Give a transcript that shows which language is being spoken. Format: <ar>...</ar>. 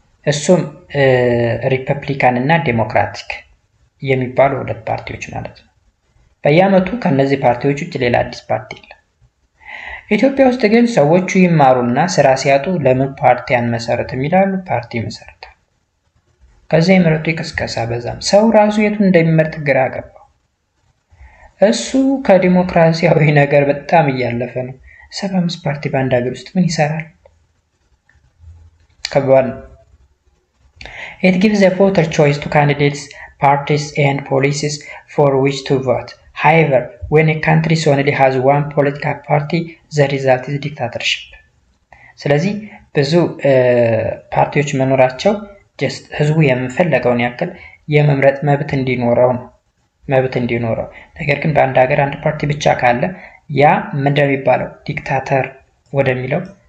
<am>እሱም ሪፐብሊካን እና ዴሞክራቲክ የሚባሉ 2 ፓርቲዎች ማለት ነው። በየአመቱ ከነዚህ ፓርቲዎች ውጭ ሌላ አዲስ ፓርቲ የለም። ኢትዮጵያ ውስጥ ግን ሰዎቹ ይማሩና ስራ ሲያጡ ለምን ፓርቲ አንመሰርትም ይላሉ። ፓርቲ ይመሰርታል። ከዚያ የመረጡ ቅስቀሳ በዛም ሰው ራሱ የቱን እንደሚመርጥ ግራ ገባው። እሱ ከዲሞክራሲያዊ ነገር በጣም እያለፈ ነው። 75 ፓርቲ በአንድ ሀገር ውስጥ ምን ይሰራል? ከባድ ነው።</am> <en>It gives the voter choice to candidates, parties and policies for which to vote. However, when a country only has one political party, the result is dictatorship.</en> <am>ስለዚህ ብዙ ፓርቲዎች መኖራቸው ጀስት ህዝቡ የምንፈልገውን ያክል የመምረጥ መብት እንዲኖረው ነው። ነገር ግን በአንድ ሀገር አንድ ፓርቲ ብቻ ካለ ያ ምንድነው የሚባለው? ዲክታተር ወደሚለው</am>